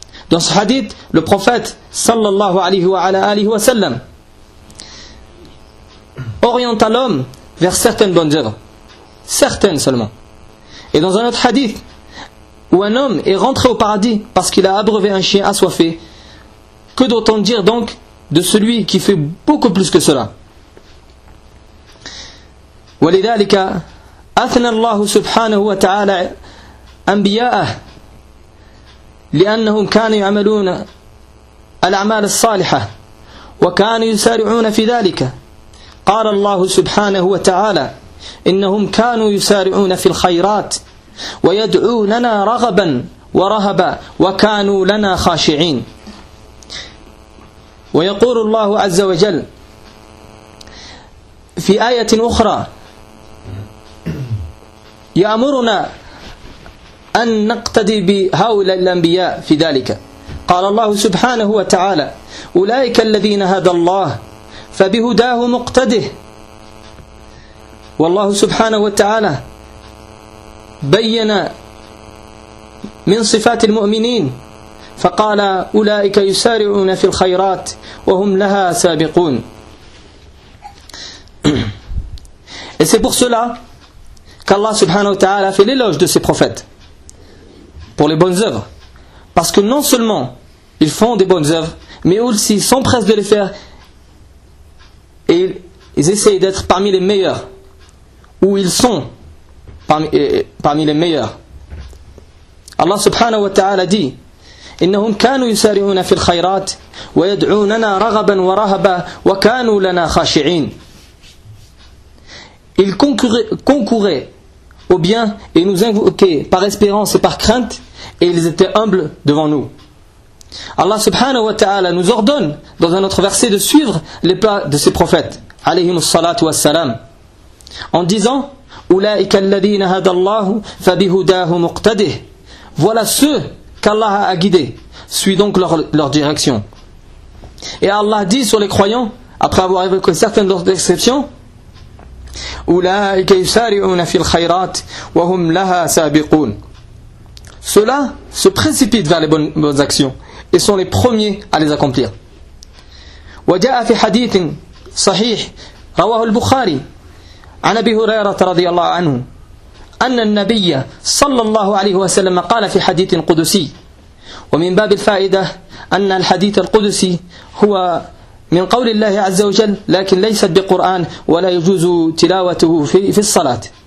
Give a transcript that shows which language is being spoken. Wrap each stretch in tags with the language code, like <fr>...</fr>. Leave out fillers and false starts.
<fr>Dans ce hadith, le prophète sallallahu alayhi wa sallam orienta l'homme vers certaines bonnes œuvres, certaines seulement. Et dans un autre hadith, où un homme est rentré au paradis parce qu'il a abreuvé un chien assoiffé, que doit-on dire donc de celui qui fait beaucoup plus que cela?</fr> <ar>ولذلك أثنى الله سبحانه وتعالى أنبياءه لأنهم كانوا يعملون الأعمال الصالحة وكانوا يسارعون في ذلك. قال الله سبحانه وتعالى إنهم كانوا يسارعون في الخيرات ويدعوننا رغبا ورهبا وكانوا لنا خاشعين. ويقول الله عز وجل في آية أخرى يأمرنا أن نقتدي بهؤلاء الأنبياء في ذلك. قال الله سبحانه وتعالى أولئك الذين هدى الله فبهداه مقتده. والله سبحانه وتعالى بين من صفات المؤمنين فقال أولئك يسارعون في الخيرات وهم لها سابقون.</ar> <fr>Et c'est pour cela qu'Allah subhanahu wa ta'ala a fait l'éloge de ses prophètes pour les bonnes œuvres. Parce que non seulement ils font des bonnes œuvres, mais aussi s'empressent de les faire et ils essayent d'être parmi les meilleurs. Ou ils sont parmi les meilleurs.</fr> <ar>Allah subhanahu wa ta'ala dit: إنهم كانوا يسارعون في الخيرات ويدعوننا رغبا ورهبا وكانوا لنا خاشعين.</ar> <fr>Il concourait au bien et nous invoquait par espérance et par crainte, et ils étaient humbles devant nous. Allah subhanahu wa ta'ala nous ordonne dans un autre verset de suivre les pas de ses prophètes alayhim salatu wassalam en disant</fr> <ar>ulaika alladhina hadallahu fabihudahu muqtadih,</ar> <fr>voilà ceux qu'Allah a guidés, suis donc leur direction. Et Allah dit sur les croyants, après avoir évoqué certaines d'autres exceptions,</fr> <ar>ulaika yusari'una fil khayrat wa hum laha sabiqun,</ar> <fr>ceux-là se précipitent vers les bonnes actions et sont les premiers à les accomplir.</fr> <ar>وجاء في حديث صحيح رواه البخاري عن ابي هريره رضي الله عنه ان النبي صلى الله عليه وسلم قال في حديث قدسي ومن باب الفائده ان الحديث القدسي هو من قول الله عز وجل لكن ليس بقران ولا يجوز تلاوته في الصلاه.</ar>